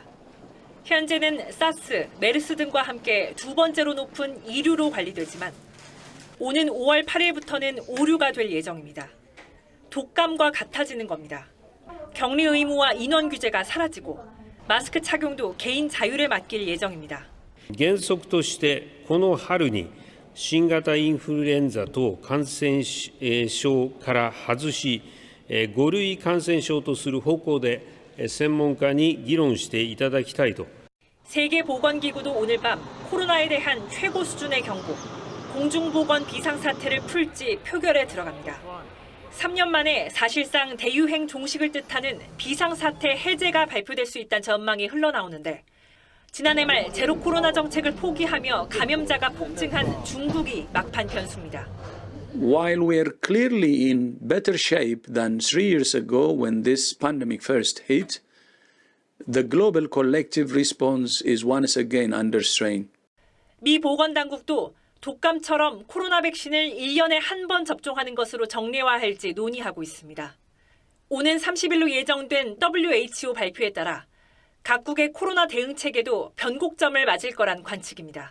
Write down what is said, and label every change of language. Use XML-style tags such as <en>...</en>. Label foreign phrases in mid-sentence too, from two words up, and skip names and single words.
<ko>현재는 사스, 메르스 등과 함께 두 번째로 높은 2류로 관리되지만 오는 5월 8일부터는 5류가 될 예정입니다. 독감과 같아지는 겁니다. 격리 의무와 인원 규제가 사라지고 마스크 착용도 개인 자율에 맡길 예정입니다.</ko> <ja>原則としてこの春に新型インフルエンザ等感染症から外し、5類感染症とする方向で専門家に議論していただきたいと。</ja> <ko>세계보건기구도 오늘 밤 코로나에 대한 최고 수준의 경고, 공중보건 비상사태를 풀지 표결에 들어갑니다. 3년 만에 사실상 대유행 종식을 뜻하는 비상사태 해제가 발표될 수 있다는 전망이 흘러나오는데 지난해 말 제로 코로나 정책을 포기하며 감염자가 폭증한 중국이 막판 변수입니다.</ko> <en>while we're clearly in better shape than 3 years ago when this pandemic first hit, the global collective response is once again under strain.</en> <ko>미 보건당국도 독감처럼 코로나 백신을 1년에 한 번 접종하는 것으로 정례화할지 논의하고 있습니다. 오는 30일로 예정된 WHO 발표에 따라 각국의 코로나 대응 체계도 변곡점을 맞을 거란 관측입니다.</ko>